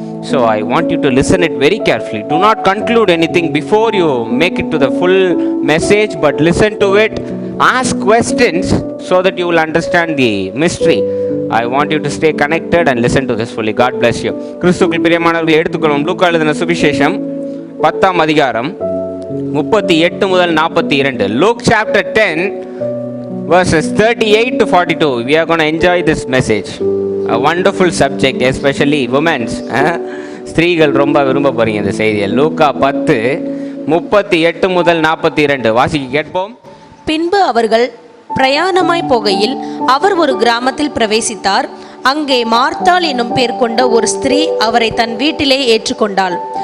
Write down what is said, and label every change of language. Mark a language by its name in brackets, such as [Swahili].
[English] So I want you to listen it very carefully. Do not conclude anything before you make it to the full message, but listen to it. Ask questions so that you will understand the mystery. I want you to stay connected and listen to this fully. God bless you. [Tamil] கிறிஸ்துவுக்குள் பிரியமானவர்களை எடுத்துக்கொள்வோம். லூக்கா எழுதின சுவிசேஷம் 10ஆம் அதிகாரம் 38 முதல் 42. [English] Luke chapter 10 verses 38 to 42. We are going to enjoy this message. A wonderful subject, especially women's. [Tamil] ஸ்திரீகள் ரொம்ப விரும்ப போறீங்க இந்த செய்தியை. லூக்கா 10:38 முதல் 42 வாசிக்க கேட்போம். பின்பு அவர்கள் பிரயாணமாய் போகையில் அவர் ஒரு கிராமத்தில் பிரவேசித்தார். அங்கே மார்த்தாள் என்னும் பேர் கொண்ட ஒரு ஸ்திரீ அவரை தன் வீட்டிலே ஏற்றுக்கொண்டாள்.